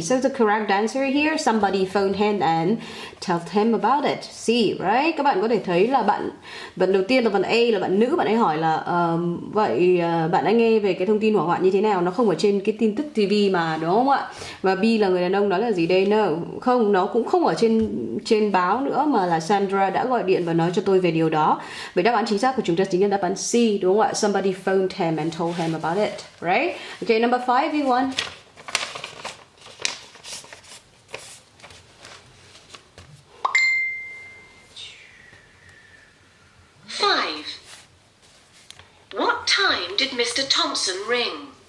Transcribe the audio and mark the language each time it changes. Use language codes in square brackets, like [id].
[en] So the correct answer here, somebody phoned him and told him about it. See, right? [vi] Các bạn có thể thấy là bạn đầu tiên là bạn A là bạn nữ, bạn ấy hỏi là vậy bạn đã nghe về cái thông tin hỏa hoạn như thế nào? Nó không ở trên cái tin tức TV mà, đúng không ạ? Và B là người đàn ông nói là gì đây? No, không, nó cũng không ở trên báo nữa mà là Sandra đã gọi điện và nói cho tôi về điều đó. Vậy đáp án chính xác của chúng ta chính là đáp án C, đúng không ạ? [en] Somebody phoned him and told him about it, right? Okay, number 5, everyone. What time did Mr. Thompson ring?